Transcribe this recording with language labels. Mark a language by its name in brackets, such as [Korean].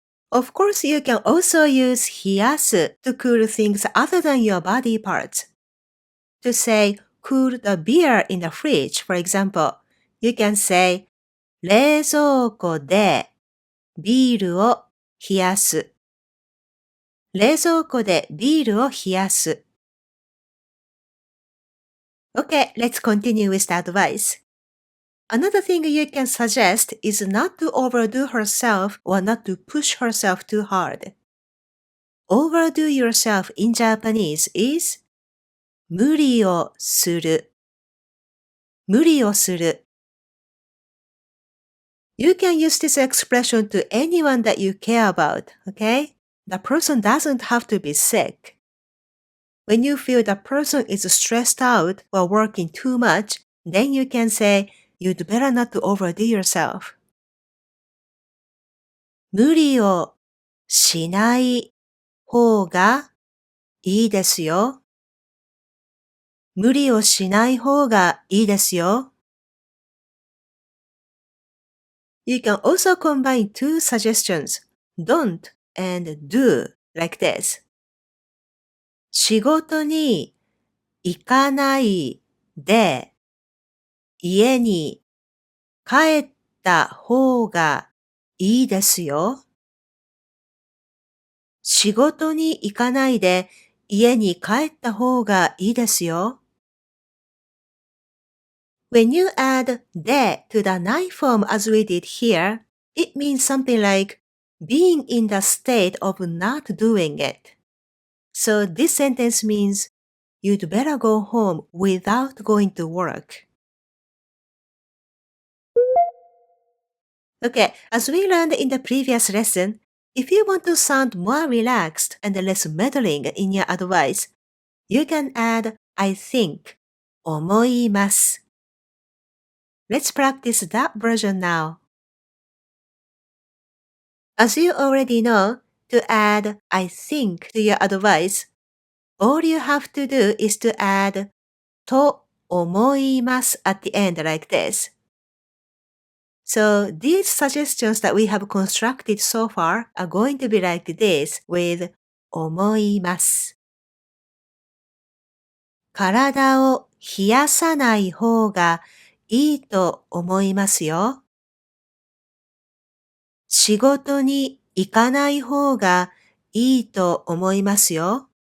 [English] Of course, you can also use 冷やす to cool things other than your body parts. To say, cool the beer in the fridge, for example, you can say, [Japanese] 冷蔵庫でビールを冷やす。冷蔵庫でビールを冷やす。 [English] Okay, let's continue with the advice. Another thing you can suggest is not to overdo herself or not to push herself too hard. Overdo yourself in Japanese is [Japanese] 無理をする。無理をする。 [English] You can use this expression to anyone that you care about, okay? The person doesn't have to be sick. When you feel the person is stressed out or working too much, then you can say, you'd better not to overdo yourself. [Japanese] 無理をしない方がいいですよ。無理をしない方がいいですよ。 [English] You can also combine two suggestions, don't and do, like this. [Japanese] 仕事に行かないで家に帰った方がいいですよ。仕事に行かないで家に帰った方がいいですよ。 [English] When you add で to the ない form as we did here, it means something like being in the state of not doing it. So this sentence means you'd better go home without going to work. Okay, as we learned in the previous lesson, if you want to sound more relaxed and less meddling in your advice, you can add I think, 思います。 Let's practice that version now. As you already know, to add I think to your advice, all you have to do is to add と思います at the end like this. So these suggestions that we have constructed so far are going to be like this with 思います。 [Japanese] 体を冷やさない方がいいと思いますよ。仕事に行かない方がいいと思いますよ。